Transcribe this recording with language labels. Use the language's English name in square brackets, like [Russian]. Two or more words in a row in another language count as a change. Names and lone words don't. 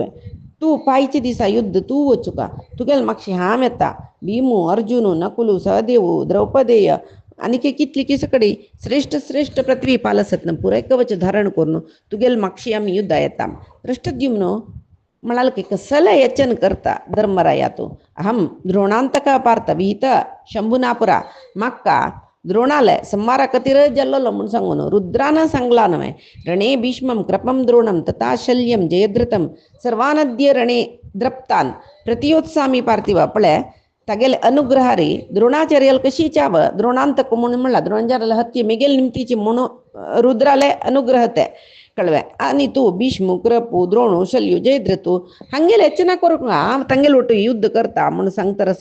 [Konkani] तूं पायचे दिसा युद्ध तूं वचुका. तुगेल म्हाका हांव येता भीमू अर्जुनू नकुलू सहदेवू द्रौपदेय आनी कितली सगळी श्रेष्ठ पृथ्वी पाल आसत ना पुराय कवच धारण करून तुगेल म्हाक्षी आमी युद्धा येता. दृष्टद्युम्न म्हणाल की कसले यचन करता धर्मराया तूं. [Sanskrit] अहम द्रोणांतका पार्थ विहित शंभुनापुरा [Konkani] म्हाका द्रोणाले संहारा खातीर जल्लो म्हूण सांगून रुद्रान सांगला न्हय. [Sanskrit] रणे भीष्मम कृपम द्रोणम तथा शल्यम जयद्रथम सर्वानद्य रणे द्रप्तान प्रतियोत्सामी पार्थिव. [Konkani] पळय तागेले अनुग्रह रे द्रोणाचार्याल कशी चाव द्रोणांतक म्हणून म्हणला द्रोणाचार्याला हत्ये मिगेल निमतीची म्हणून रुद्राले अनुग्रह ते कळवे. आनी तूं भीष्म कृपू द्रोणू शल्यू जयद्रथू हांगेले यचना करूंक हांव तांगेले वटू युद्ध करता म्हूण सांगतरस.